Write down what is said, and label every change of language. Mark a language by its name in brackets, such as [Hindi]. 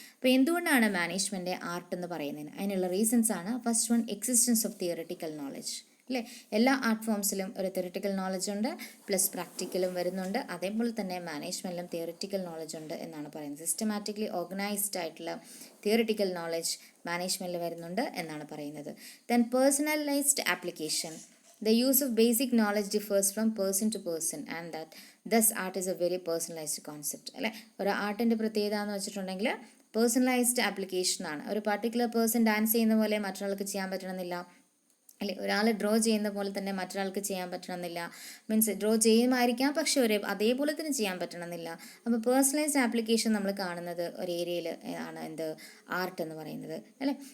[Malayalam] അപ്പോൾ എന്തുകൊണ്ടാണ് management art എന്ന് പറയുന്നതിന് അതിനുള്ള റീസൺസ് ആണ്. [English] First one, existence of theoretical knowledge. [Malayalam] അല്ലേ? എല്ലാ ആർട്ട് ഫോംസിലും ഒരു തിയറിറ്റിക്കൽ നോളജ് ഉണ്ട്, പ്ലസ് പ്രാക്ടിക്കലും വരുന്നുണ്ട്. അതേപോലെ തന്നെ മാനേജ്മെൻറ്റിലും തിയറിറ്റിക്കൽ നോളജ് ഉണ്ട് എന്നാണ് പറയുന്നത്. സിസ്റ്റമാറ്റിക്കലി ഓർഗനൈസ്ഡ് ആയിട്ടുള്ള തിയറിറ്റിക്കൽ നോളജ് മാനേജ്മെൻറ്റിൽ വരുന്നുണ്ട് എന്നാണ് പറയുന്നത്. [English] Then personalised application. The use of basic knowledge differs from person to person and that thus art is a very personalized concept. [Malayalam] അല്ലേ? ഒരു ആർട്ടിൻ്റെ പ്രത്യേകത എന്ന് വെച്ചിട്ടുണ്ടെങ്കിൽ പേഴ്സണലൈസ്ഡ് ആപ്ലിക്കേഷൻ ആണ്. ഒരു പർട്ടിക്കുലർ പേഴ്സൺ ഡാൻസ് ചെയ്യുന്ന പോലെ മറ്റൊരാൾക്ക് ചെയ്യാൻ പറ്റണമെന്നില്ല, അല്ലെ? ഒരാൾ ഡ്രോ ചെയ്യുന്ന പോലെ തന്നെ മറ്റൊരാൾക്ക് ചെയ്യാൻ പറ്റണമെന്നില്ല. മീൻസ് ഡ്രോ ചെയ്യുമായിരിക്കാം, പക്ഷെ അതേപോലെ തന്നെ ചെയ്യാൻ പറ്റണമെന്നില്ല. അപ്പോൾ പേഴ്സണലൈസ്ഡ് ആപ്ലിക്കേഷൻ നമ്മൾ കാണുന്നത് ഒരു ഏരിയയിൽ ആണ് എന്ത് ആർട്ട് എന്ന് പറയുന്നത്, അല്ലേ?